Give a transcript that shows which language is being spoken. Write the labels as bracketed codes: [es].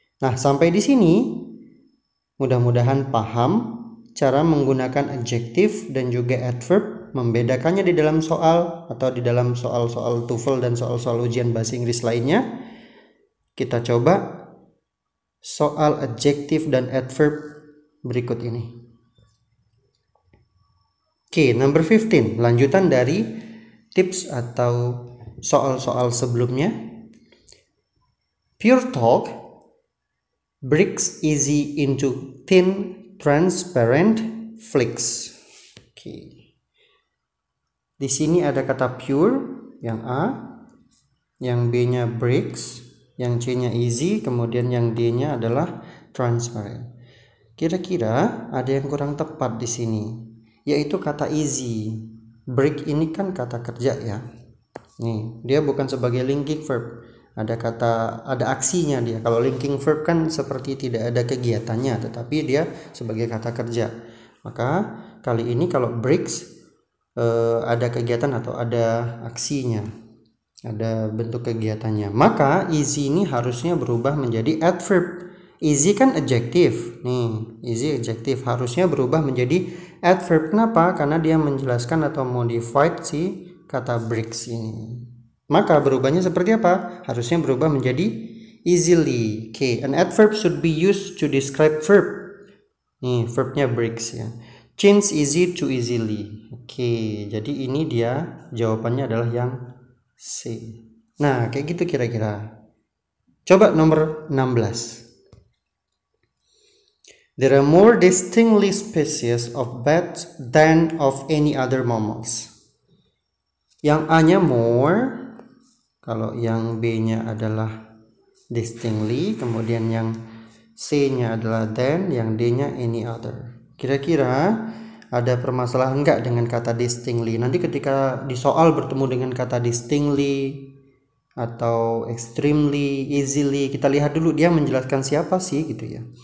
[id] Nah, sampai di sini mudah-mudahan paham cara menggunakan adjektif dan juga adverb, membedakannya di dalam soal atau di dalam soal-soal TOEFL dan soal-soal ujian bahasa Inggris lainnya. Kita coba soal adjektif dan adverb berikut ini. Oke, number 15, lanjutan dari tips atau soal-soal sebelumnya. [en] Pure talk breaks easy into thin transparent flakes. Oke. [id] Di sini ada kata pure yang A, yang B-nya breaks, yang C-nya easy, kemudian yang D-nya adalah transparent. Kira-kira ada yang kurang tepat di sini, yaitu kata easy. Break ini kan kata kerja ya. Nih, dia bukan sebagai linking verb. Ada aksinya dia. Kalau linking verb kan seperti tidak ada kegiatannya, tetapi dia sebagai kata kerja. Maka kali ini kalau breaks ada kegiatan atau ada aksinya, ada bentuk kegiatannya. Maka easy ini harusnya berubah menjadi adverb. Easy kan adjektif. Nih, easy adjektif harusnya berubah menjadi adverb. Kenapa? Karena dia menjelaskan atau modified si kata breaks ini. Maka berubahnya seperti apa? Harusnya berubah menjadi easily. [en] Okay, an adverb should be used to describe verb. [id] Nih, verbnya breaks ya. [en] Change easy to easily. [id] Oke, jadi ini dia jawabannya adalah yang C. Nah, kayak gitu kira-kira. Coba nomor 16. [en] There are more distinctly species of bats than of any other mammals. [id] Yang A-nya more, kalau yang B-nya adalah distinctly, kemudian yang C-nya adalah than, yang D-nya any other. Kira-kira ada permasalahan enggak dengan kata distinctly? Nanti ketika di soal bertemu dengan kata distinctly atau extremely, easily, kita lihat dulu dia menjelaskan siapa sih gitu ya.